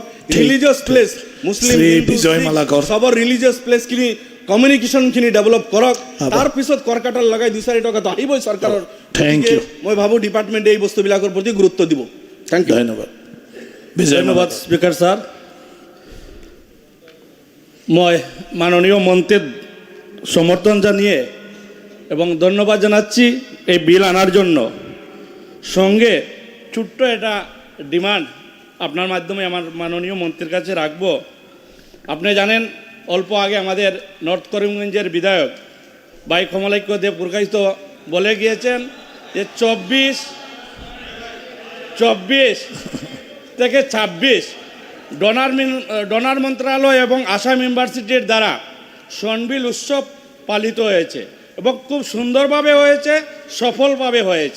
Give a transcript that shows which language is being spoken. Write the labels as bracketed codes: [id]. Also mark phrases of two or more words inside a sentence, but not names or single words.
[en] religious place, [as] মুছলিম চবৰ ৰিলিজিয়াছ প্লেচখিনি, কমিউনিকেশ্যনখিনি ডেভেলপ কৰক। তাৰপিছত কৰকাটাল লগাই 2-4 টকাটো আহিবই চৰকাৰৰ। মই ভাবোঁ ডিপাৰ্টমেণ্টে এই বস্তুবিলাকৰ প্ৰতি গুৰুত্ব দিব। [en] Thank you. [as] ধন্যবাদ স্পিকাৰ ছাৰ। [bn] মই মাননীয় মন্ত্রীর সমর্থন জানিয়ে এবং ধন্যবাদ জানাচ্ছি এই বিল আনার জন্য। সঙ্গে ছোট্ট একটা ডিমান্ড আপনার মাধ্যমে আমার মাননীয় মন্ত্রীর কাছে রাখব। আপনি জানেন অল্প আগে আমাদের নর্থ করিমগঞ্জের বিধায়ক ভাই কমলাক্য দেব প্রকাশিত বলে গিয়েছেন যে 24 থেকে 26 ডোনার মন্ত্রণালয় এবং আসাম ইউনিভার্সিটির দ্বারা সনবিল উৎসব পালিত হয়েছে এবং খুব সুন্দরভাবে হয়েছে, সফলভাবে হয়েছে।